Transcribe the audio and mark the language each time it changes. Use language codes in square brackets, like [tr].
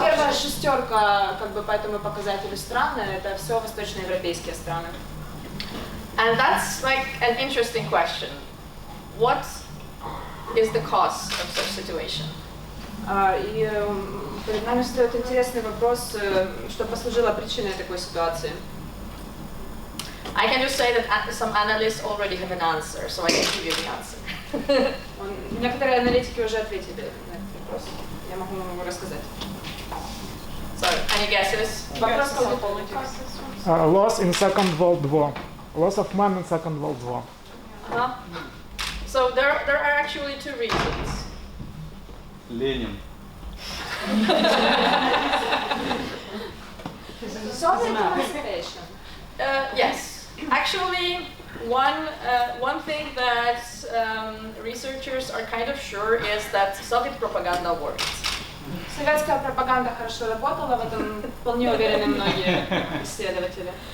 [ru] Первая шестерка, по этому показателю страны, это все восточноевропейские страны. [en] And that's like an interesting question. What is the cause of such situation? [ru] И перед нами стоит интересный вопрос, что послужило причиной такой ситуации. [en] I can just say that some analysts already have an answer, so I can give you the answer. [ru] Некоторые аналитики уже ответили на этот вопрос. Я могу вам его рассказать. [en] So, any guesses? [ru] Вопрос [en] Loss in Second World War. Loss of men in Second World War. So there are actually 2 reasons. [ru] Ленин. [en] Soviet emancipation. Yes, actually, one thing that researchers are kind of sure is that Soviet propaganda worked. [ru] Советская пропаганда хорошо работала, в этом вполне уверены многие исследователи.